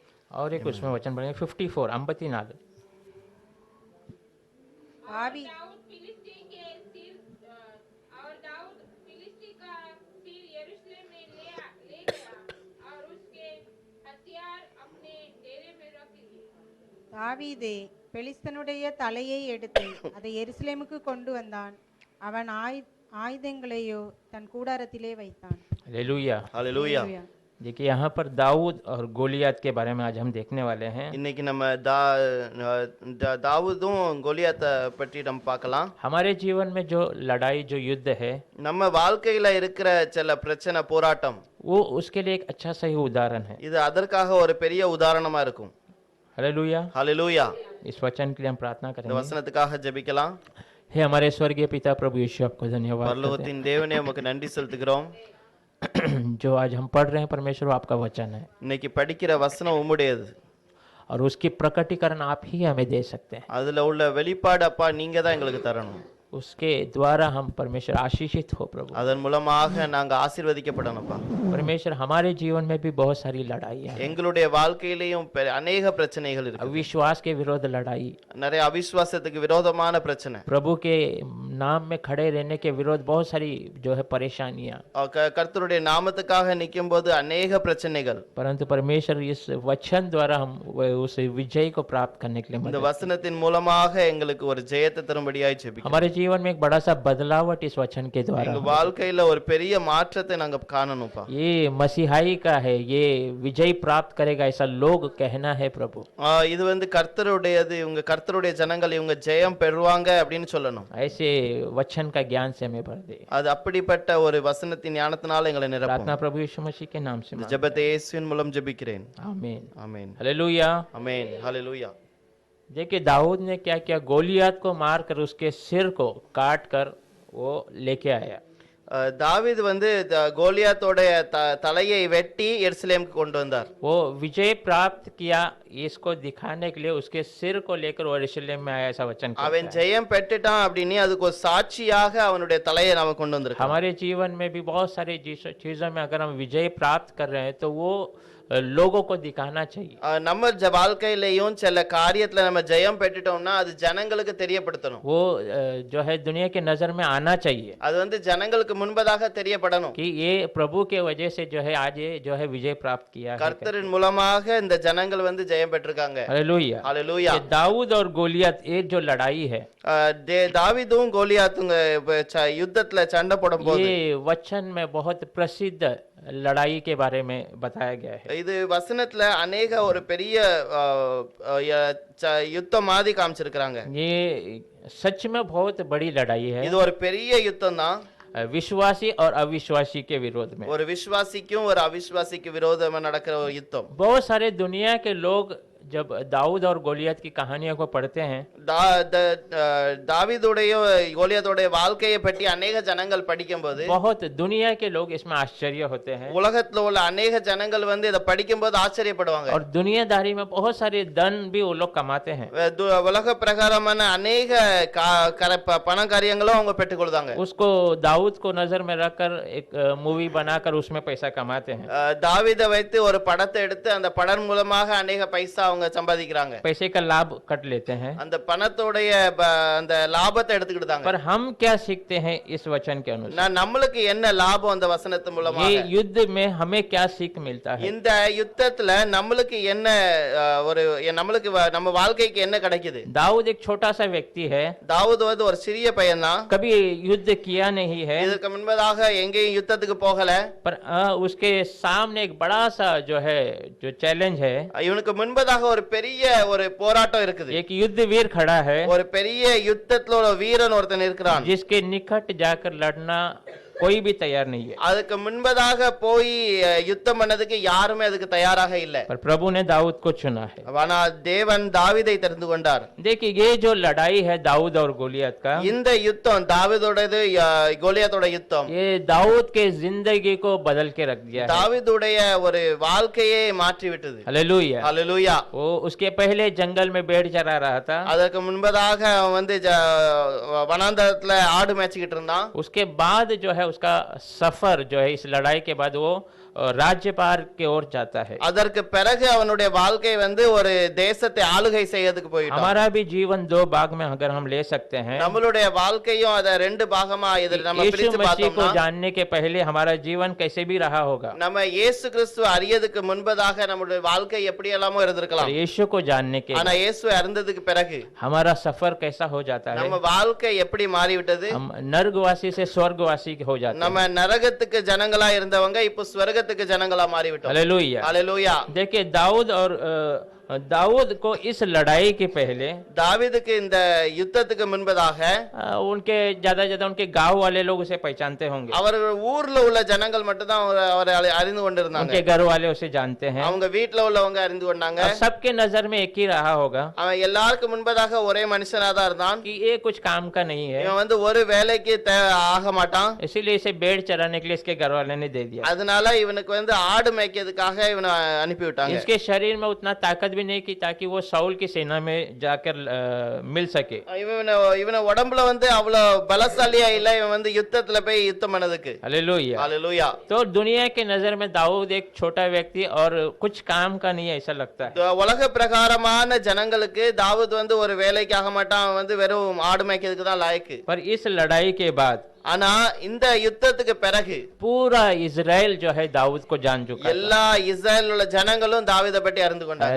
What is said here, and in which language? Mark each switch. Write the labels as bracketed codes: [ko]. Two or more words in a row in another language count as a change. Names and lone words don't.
[hi] और एक उसमें वचन पढ़ेंगे 54 54 और दाऊद फिलिस्ती के सिर और दाऊद फिलिस्ती का सिर यरूशलेम में ले गया और उसके हथियार अपने डेरे में रख लिए। [ta] தாவீதே பெலிஸ்தனுடைய தலையை எடுத்து அதை எருசலேமுக்கு கொண்டு வந்தான். அவன் ஆயுதங்களையோ தன் கூடாரத்திலே வைத்தான். [hi] हालेलुया। हालेलुया। देखिए यहाँ पर दाऊद और गोलियत के बारे में आज हम देखने वाले हैं। [ta] இன்னைக்கு நம்ம தாவூதும் கோலியாத்தை பற்றி நம்ம பார்க்கலாம். [hi] हमारे जीवन में जो लड़ाई जो युद्ध है [ta] நம்ம வாழ்க்கையில இருக்கிற சில பிரச்சனை போராட்டம் [hi] वो उसके लिए एक अच्छा सही उदाहरण है। [ta] இது அதற்காக ஒரு பெரிய உதாரணமா இருக்கும். [hi] हालेलुया। हालेलुया। इस वचन के लिए हम प्रार्थना [ta] இந்த [hi] करेंगे। [ta] வசனத்துக்காக ஜெபிக்கலாம். [hi] हे हमारे स्वर्गीय पिता प्रभु यीशु आपको धन्यवाद करते [ta] பரலோகத்தின் தேவனே உமக்கு நன்றி செலுத்துகிறோம். [hi] हैं। जो आज हम पढ़ रहे हैं परमेश्वर वो आपका वचन है [ta] இன்னைக்கு படிக்கிற வசனம் உம்முடையது. [hi] और उसकी प्रकटीकरण आप ही हमें दे सकते हैं। [ta] அதுல உள்ள வெளிப்பாடு அப்பா நீங்க தான் எங்களுக்கு தரணும். [hi] उसके द्वारा हम परमेश्वर आशीषित हो प्रभु। [ta] அதன் மூலமாக நாங்க ஆசீர்வதிக்கப்படணும்ப்பா. [hi] परमेश्वर हमारे जीवन में भी बहुत सारी लड़ाइयाँ हैं। [ta] எங்களுடைய வாழ்க்கையிலேயும் அநேக பிரச்சனைகள் இருக்கு. [hi] अविश्वास के विरोध लड़ाई, [ta] நிறைய அவிசுவாசத்துக்கு விரோதமான பிரச்சனை, [hi] प्रभु के नाम में खड़े रहने के विरोध बहुत सारी जो है परेशानियां। [ta] கர்த்தருடைய நாமத்துக்காக நிற்கும் போது अनेक பிரச்சனைகள். [hi] परंतु परमेश्वर इस वचन द्वारा हम उस विजय को प्राप्त करने के लिए [ta] இந்த [hi] मदद। [ta] வசனத்தின் மூலமாக எங்களுக்கு ஒரு ஜெயத்தை தரும்படியாய் ஜெபிக்கிறோம். [hi] हमारे जीवन में एक बड़ा सा बदलावट इस वचन के द्वारा। [ta] எங்க வாழ்க்கையில ஒரு பெரிய மாற்றத்தை நாங்க காணணும்ப்பா. [hi] ये मसीहाई का है, ये विजय प्राप्त करेगा ऐसा लोग कहना है प्रभु। [ta] இது வந்து கர்த்தருடையது, இவங்க கர்த்தருடைய ஜனங்கள் இவங்க ஜெயம் பெறுவாங்க அப்படின்னு சொல்லணும். [hi] ऐसे वचन का ज्ञान से हमें भर दे। [ta] அது அப்படிப்பட்ட ஒரு வசனத்தின் ஞானத்தினால எங்களை நிரப்பும். [hi] प्रार्थना प्रभु यीशु मसीह के नाम से मांगते [ta] ஜெபத்தை இயேசுவின் மூலம் ஜெபிக்கிறேன். [hi] हैं। आमीन [ta] ஆமென். [hi] हालेलुया। [ta] ஆமென். ஹalleluya. [hi] देखिए दाऊद ने क्या किया, गोलियत को मारकर उसके सिर को काट कर वो लेके आया। [ta] தாவீது வந்து கோலியாத்தோட தலையை வெட்டி எருசலேமுக்கு கொண்டு வந்தார். [hi] वो विजय प्राप्त किया, इसको दिखाने के लिए उसके सिर को लेकर वो यरूशलेम में आया, ऐसा वचन कहता [ta] அவன் [hi] है। [ta] ஜெயம் பெற்றுட்டான் அப்படின்னு அதுக்கு ஒரு சாட்சியாக அவனுடைய தலையை நாம கொண்டு வந்திருக்கோம். [hi] हमारे जीवन में भी बहुत सारी चीजों में अगर हम विजय प्राप्त कर रहे हैं तो वो लोगों को दिखाना चाहिए। [ta] நம்ம வாழ்க்கையிலையும் சில காரியத்துல நம்ம ஜெயம் பெற்றுட்டோம்னா அது ஜனங்களுக்கு தெரியப்படுத்தணும். [hi] वो जो है दुनिया के नजर में आना चाहिए [ta] அது வந்து ஜனங்களுக்கு முன்பதாக தெரியப்படணும். [hi] कि ये प्रभु के वजह से जो है आज ये जो है विजय प्राप्त किया है। [ta] கர்த்தரின் மூலமாக இந்த ஜனங்கள் வந்து ஜெயம் பெற்றிருக்காங்க. [hi] हालेलुया। [ta] ஹalleluya. [hi] ये दाऊद और गोलियत ये जो लड़ाई है, [ta] தாவீதும் கோலியாத்துங்க யுத்தத்துல சண்டை போடும்போது [hi] ये वचन में बहुत प्रसिद्ध लड़ाई के बारे में बताया गया है। [ta] இது வசனத்துல अनेक ஒரு பெரிய யுத்தம் மாதிரி காமிச்சிருக்காங்க. [hi] ये सच में बहुत बड़ी लड़ाई है, [ta] இது ஒரு பெரிய யுத்தம் தான். [hi] विश्वासी और अविश्वासी के विरोध में। [ta] ஒரு விசுவாசிக்கும் ஒரு அவிசுவாசிக்கு விரோதமா நடக்கிற ஒரு யுத்தம். [hi] बहुत सारे दुनिया के लोग जब दाऊद और गोलियत की कहानियों को पढ़ते हैं [ta] தாவீதுடைய கோலியாத்துடைய வாழ்க்கையை பற்றி अनेक ஜனங்கள் படிக்கும்போது [hi] बहुत दुनिया के लोग इसमें आश्चर्य होते हैं [ta] உலகத்துல உள்ள अनेक ஜனங்கள் வந்து இத படிக்கும்போது ஆச்சரியப்படுவாங்க. [hi] और दुनियादारी में बहुत सारे धन भी वो लोग कमाते हैं। [ta] உலக பிரகாரமான अनेक பண காரியங்களும் அவங்க பெற்றுக்கொள்றாங்க. [hi] उसको दाऊद को नजर में रखकर एक मूवी बनाकर उसमें पैसा कमाते हैं। [ta] தாவீதை வைத்து ஒரு படத்தை எடுத்து அந்த படம் மூலமாக अनेक பைசா அவங்க சம்பாதிக்கிறாங்க. [hi] पैसे का लाभ कट लेते हैं। [ta] அந்த பணத்தோடைய அந்த லாபத்தை எடுத்துக்கிட்டாங்க. [hi] पर हम क्या सीखते हैं इस वचन के अनुसार? [ta] நம்மளுக்கு என்ன லாபம் அந்த வசனத்து மூலமாக? [hi] ये युद्ध में हमें क्या सीख मिलता है? [ta] இந்த யுத்தத்துல நம்மளுக்கு என்ன ஒரு நம்மளுக்கு நம்ம வாழ்க்கைக்கு என்ன கிடைக்குது? [hi] दाऊद एक छोटा सा व्यक्ति है, [ta] தாவீது வந்து ஒரு சிறிய பையன் தான். [hi] कभी युद्ध किया नहीं है, [ta] இதுக்கு முன்பதாக எங்கேயும் யுத்தத்துக்கு போகல. [hi] पर उसके सामने एक बड़ा सा जो है जो चैलेंज है, [ta] இவனுக்கு முன்பதாக ஒரு பெரிய ஒரு போராட்டம் இருக்குது. [hi] एक युद्धवीर खड़ा है [ta] ஒரு பெரிய யுத்தத்துல ஒரு வீரன் ஒருத்தன் இருக்கிறான். [hi] जिसके निकट जाकर लड़ना कोई भी तैयार नहीं है। [ta] அதுக்கு முன்பதாக போய் யுத்தம் பண்ணதுக்கு யாருமே அதுக்கு தயாராக இல்ல. [hi] पर प्रभु ने दाऊद को चुना है। [ta] ஆனா தேவன் தாவீதை தெரிந்து கொண்டார். [hi] देखिए ये जो लड़ाई है दाऊद और गोलियत का, [ta] இந்த யுத்தம் தாவீதோடது கோலியாத்தோட யுத்தம் [hi] ये दाऊद के जिंदगी को बदल के रख दिया है। [ta] தாவீதுடைய ஒரு வாழ்க்கையை மாற்றி விட்டது. [hi] हालेलुया। [ta] ஹalleluya. [hi] वो उसके पहले जंगल में भेड़ चरा रहा था, [ta] அதற்கு முன்பதாக அவன் வந்து வனாந்தரத்துல ஆடு மேய்ச்சிக்கிட்டு இருந்தான். [hi] उसके बाद जो है उसका सफर जो है इस लड़ाई के बाद वो राज्यपाल की ओर जाता है। [ta] அதற்கு பிறகு அவனுடைய வாழ்க்கை வந்து ஒரு தேசத்தை ஆளுகை செய்யறதுக்கு போயிட்டான். [hi] हमारा भी जीवन दो भाग में अगर हम ले सकते हैं। [ta] நம்மளுடைய வாழ்க்கையும் அத ரெண்டு பாகமா இதில் நம்ம [hi] यीशु [ta] பிரித்து [hi] मसीह को [ta] பார்த்தோம்னா [hi] जानने के पहले हमारा जीवन कैसे भी रहा होगा, [ta] நம்ம இயேசு கிறிஸ்து அறியதுக்கு முன்பதாக நம்மளுடைய வாழ்க்கை எப்படி எல்லாமோ [hi] और [ta] இருந்திருக்கலாம். [hi] यीशु को जानने के [ta] ஆனா இயேசு இறந்ததுக்கு பிறகு [hi] हमारा सफर कैसा हो जाता है, [ta] நம்ம வாழ்க்கை எப்படி மாறிவிட்டது? [hi] हम नर्कवासी से स्वर्गवासी हो जाते हैं। [ta] நம்ம நரகத்துக்கு ஜனங்களா இருந்தவங்க இப்போ ஸ்வர்கத்துக்கு ஜனங்களா மாறிவிட்டோம். [hi] हालेलुया। [ta] ஹalleluya. [hi] देखिए दाऊद और दाऊद को इस लड़ाई के पहले [ta] தாவீதுக்கு இந்த யுத்தத்துக்கு முன்பதாக [hi] उनके ज्यादा उनके गांव वाले लोग उसे पहचानते होंगे, [ta] அவர்கள் ஊர்ல உள்ள ஜனங்கள் மட்டும் தான் அவரை அறிந்து கொண்டிருந்தாங்க. [hi] उनके घर वाले उसे जानते हैं, [ta] அவங்க வீட்ல உள்ளவங்க அறிந்து கொண்டாங்க. [hi] और सबके नजर में एक ही रहा होगा [ta] அவன் எல்லாருக்கும் முன்பதாக ஒரே மனுஷனா தான் இருந்தான். [hi] कि ये कुछ काम का नहीं है, [ta] இவன் வந்து ஒரு வேலைக்கு ஆக மாட்டான். [hi] इसीलिए इसे भेड़ चराने के लिए इसके घर वाले ने दे दिया। [ta] அதனால இவனுக்கு வந்து ஆடு மேய்க்கிறதுக்காக இவனை அனுப்பி விட்டாங்க. [hi] इसके शरीर में उतना ताकत भी नहीं की ताकि वो साउल की सेना में जाकर मिल सके। [ta] இவனை உடம்புல வந்து அவ்வளவு பலசாலியா இல்ல, இவன் வந்து யுத்தத்துல போய் யுத்தம் பண்ணதுக்கு. [hi] हालेलुया। हालेलुया। तो दुनिया के नजर में दाऊद एक छोटा व्यक्ति और कुछ काम का नहीं है ऐसा लगता है, [ta] உலக பிரகாரமான ஜனங்களுக்கு தாவீது வந்து ஒரு வேலைக்கு ஆக மாட்டான், அவன் வந்து வெறும் ஆடு மேய்க்கிறதுக்கு தான் லாயக்கு. [hi] पर इस लड़ाई के बाद [ta] ஆனா இந்த யுத்தத்துக்கு பிறகு [hi] पूरा इजराइल जो है दाऊद को जान चुका था। [ta] எல்லா இஸ்ரேல் உள்ள ஜனங்களும் தாவீதை பற்றி அறிந்து கொண்டார்.